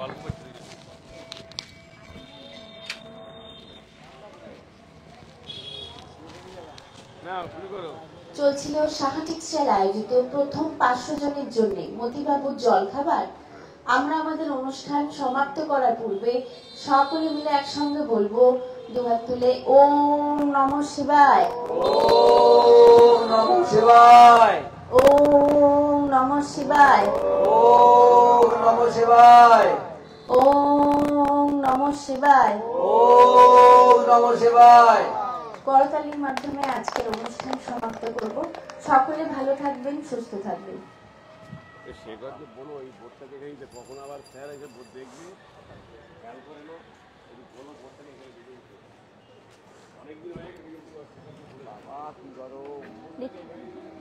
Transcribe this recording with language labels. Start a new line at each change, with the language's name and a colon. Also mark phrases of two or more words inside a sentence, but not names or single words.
Bangla: গল্প করতে না, শুরু করো। চলছিল সহচিকিৎসার আয়োজিত প্রথম 500 জনের জন্য মতিবাবুর জল খাবার। আমরা আমাদের অনুষ্ঠান সমাপ্ত করার পূর্বে সকলে মিলে একসঙ্গে বলবো দুহাত তুলে
Sanskrit: ওম নমঃ শিবায়, ওম নমঃ শিবায়, ওম নমঃ শিবায়, ওম নমঃ শিবায়, ওম নমঃ শিবায়। ওম নমঃ শিবায়।
Bangla: করতালির মাধ্যমে আজকের অনুষ্ঠান সমাপ্ত করব। সকলে ভালো থাকবেন, সুস্থ থাকবেন। সেবার যে বলো এই বোর্ডটাকে এখানে যে কখন আবার স্যার এসে বোর্ড দেখবে খেয়াল করে নো বলো বোর্ডটাকে এখানে দেখে অনেকদিন হয়ে গেছে বাবা কি করো।